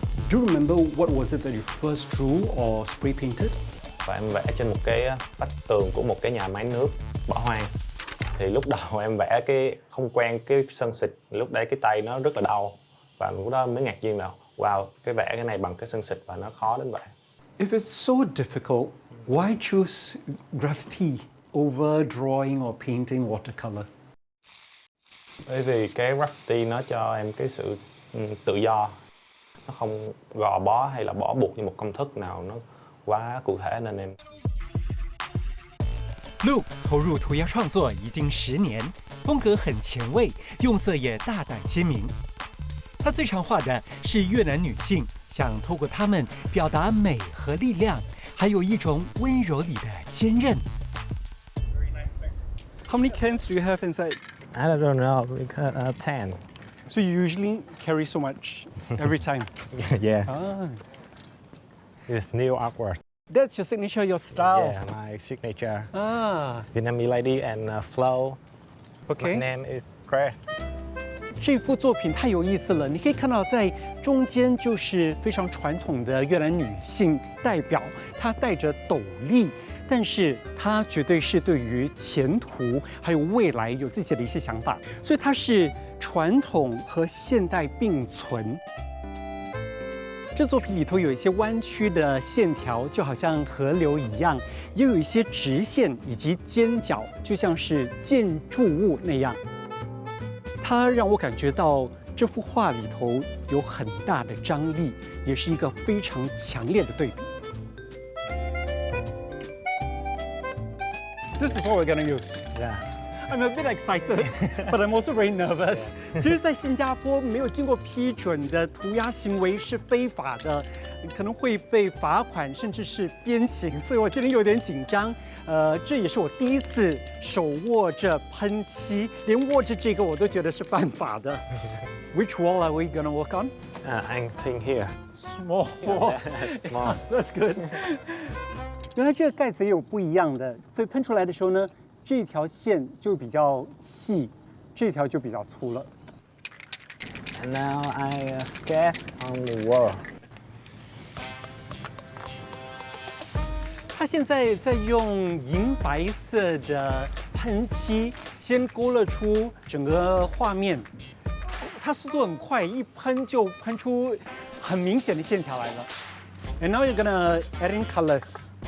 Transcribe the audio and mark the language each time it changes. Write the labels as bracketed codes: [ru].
[en] Do you remember what was it that you first drew or spray painted? [vi] Và em vẽ trên một cái vách tường của một cái nhà máy nước bỏ hoang. Thì lúc đầu em vẽ không quen cái sơn xịt, lúc đấy cái tay nó rất là đau. Và lúc đó mới ngạc nhiên là wow, vẽ cái này bằng cái sơn xịt và nó khó đến vậy. If it's so difficult, why choose graffiti over drawing or painting watercolor? Bởi vì cái graffiti nó cho em cái sự tự do. Nó không gò bó hay là bó buộc như một công thức nào nó quá cụ thể nên em. [zh] Luke 投入涂鸦创作已经10年，风格很前卫，用色也大胆鲜明。他最常画的是越南女性，想透过她们表达美和力量，还有一种温柔里的坚韧。 [en] How many cans do you have inside? I don't know, because 10. So you usually carry so much every time? Yeah. Ah. It's new artwork. That's your signature, your style? Yeah, my signature. Ah. Vietnamese lady and flow. Okay. My name is Claire. [zh] 这幅作品太有意思了，你可以看到在中间就是非常传统的越南女性代表，她戴着斗笠，但是她绝对是对于前途还有未来有自己的一些想法，所以她是传统和现代并存。这作品里头有一些弯曲的线条，就好像河流一样，也有一些直线以及尖角，就像是建筑物那样。它让我感觉到这幅画里头有很大的张力，也是一个非常强烈的对比。 [en] This is what we're gonna use. Yeah. I'm a bit excited, but I'm also very nervous. [zh] 其实，在新加坡没有经过批准的涂鸦行为是非法的，可能会被罚款，甚至是鞭刑，所以我今天有点紧张。这也是我第一次手握着喷漆，连握着这个我都觉得是犯法的。 [en] Which wall are we gonna work on? I think here. Small wall. Small. That's good. [zh] 原来这个盖子也有不一样的，所以喷出来的时候呢，这条线就比较细，这条就比较粗了。 [en] And now I skate on the wall. [zh] 他现在在用银白色的喷漆先勾勒出整个画面，他速度很快，一喷就喷出很明显的线条来了。 [en] And now you're gonna add in colors.